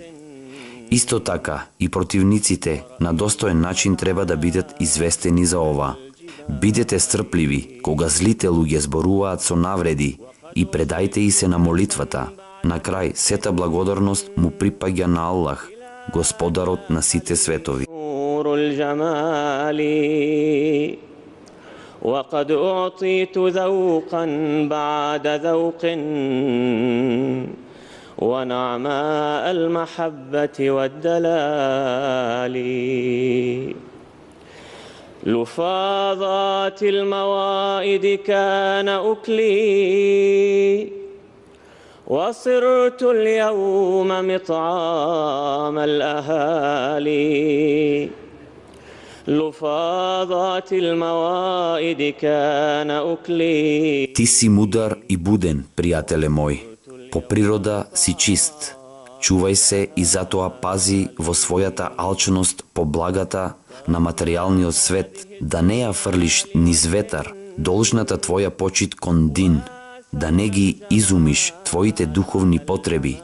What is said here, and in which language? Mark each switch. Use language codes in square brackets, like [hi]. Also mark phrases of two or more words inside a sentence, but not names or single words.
[mk] Исто така и противниците на достоен начин треба да бидат известени за ова. Бидете стрпливи кога злите луѓе зборуваат со навреди и предајте и се на молитвата. На крај сета благодарност му припаѓа на Аллах, Господарот на сите светови. [ar] وقد أعطيت ذوقا بعد ذوق ونعماء المحبة والدلال لفاظات الموائد كان أكلي وصرت اليوم مطعام الأهالي لفاظات الموائد كان أكلي. [mk] Ти си мудар и буден, пријателе мој. По природа си чист. Чувај се и затоа пази во својата алчност по благата на материјалниот свет, да не ја фрлиш низ ветар, должната твоја почит кон дин, да не ги изумиш твоите духовни потреби.